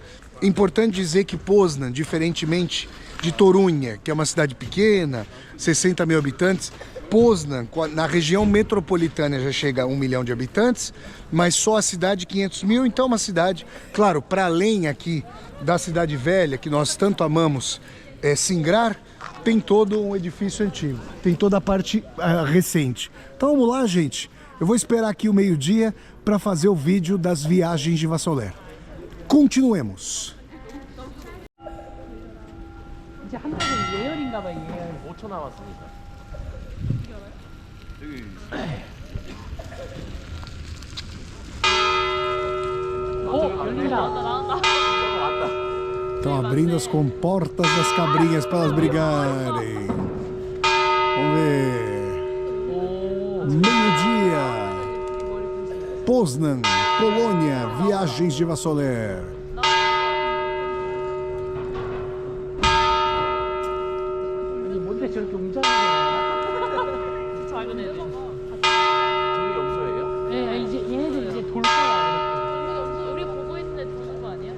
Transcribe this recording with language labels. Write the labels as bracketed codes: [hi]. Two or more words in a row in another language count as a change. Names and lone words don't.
[pt] Importante dizer que Poznan, diferentemente de Torunha, que é uma cidade pequena, 60 mil habitantes, Poznan, na região metropolitana, já chega a 1 milhão de habitantes, mas só a cidade 500 mil, então é uma cidade, claro, para além aqui da cidade velha, que nós tanto amamos singrar, tem todo um edifício antigo, tem toda a parte recente. Então vamos lá, gente, eu vou esperar aqui o meio-dia para fazer o vídeo das viagens de Vassoler. Continuemos. [ko] 이제 한 달은 예열인가 봐. 예열 5초 남았습니다. 열린다. [pt] Estão abrindo as comportas das cabrinhas para elas brigarem. Vamos ver. Meio-dia. Poznan, Polônia, viagens de Vassoler. [ko] 아니 뭔데 저렇게 웅장하게 작은 애들. 저기 염소예요? 예, 이제 얘네들 이제 돌 거야. 우리 보고 있는 애 도는 거 아니야?